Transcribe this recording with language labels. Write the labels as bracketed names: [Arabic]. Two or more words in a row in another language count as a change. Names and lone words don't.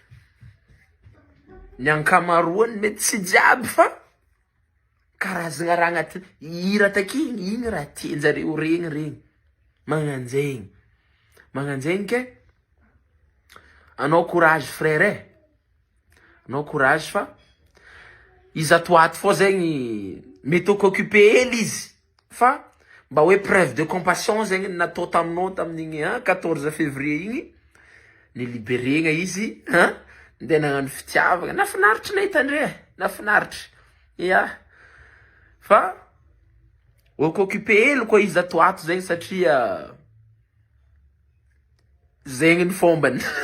[Malagasy] Ny ankamaroany mety tsy jiaby fa karazagna raha agnaty hira takiny, igny raha tianjareo regny. Magnano zegny ke. Anao [French] courage frère. [Malagasy] Anao courage fa izy atoato fô zegny mety occupé hely izy. Fa mba hoe [French] preuve de compassion [Malagasy] zegny natao taminao tamin'igny 14 février igny. niliberena izy, ndeha nagnano fitiavagna. Nafinaritra nahita andre, nafinaritra. Ya. Fa occupé hely koa izy ato zegny satria zegny ny fombany.